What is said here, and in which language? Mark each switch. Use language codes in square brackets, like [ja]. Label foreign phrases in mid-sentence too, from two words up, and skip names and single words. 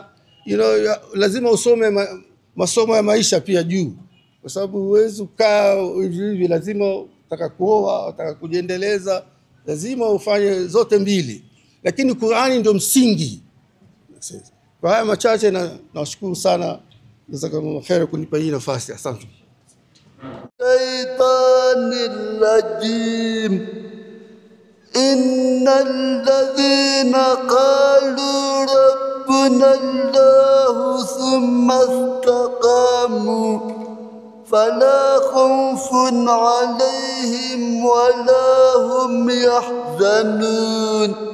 [sw] Lazima usome masomo ya maisha pia juu, kwa sababu huwezi kukaa hivi, lazima utaka kuoa, utaka kujiendeleza, lazima ufanye zote mbili, lakini Qur'ani ndio msingi. Kwa haya machache nawashukuru sana. [ar] جزاك الله خير [sw] kunipa hii nafasi. Asante. [ar] الشيطان الرجيم. إن الذين قالوا ربنا الله ثم استقاموا فلا خوف عليهم ولا هم يحزنون.